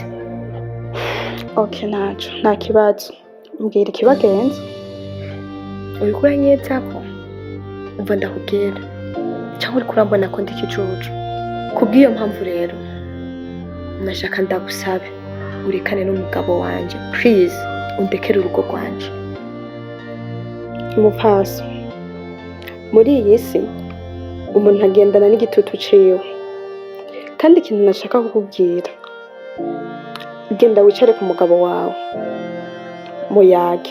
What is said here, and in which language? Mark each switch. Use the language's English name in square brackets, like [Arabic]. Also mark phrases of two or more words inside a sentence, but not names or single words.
[Rundi] Okay, nta kibazo. Mbwira ikibagenza. Uriko uranyeta ko umva ndakubwira cyangwa uriko urambona ko ndi ikicucu. Kubw'iyo mpamvu rero nashaka ndagusabe urekane n'umugabo wanje, please undekere urugo rwanje. Mupaso muri iyi si umuntu agendana n'igitutu ciwe, kandi ikintu nashaka kukubwira, genda wicare ku mugabo wawe muyage.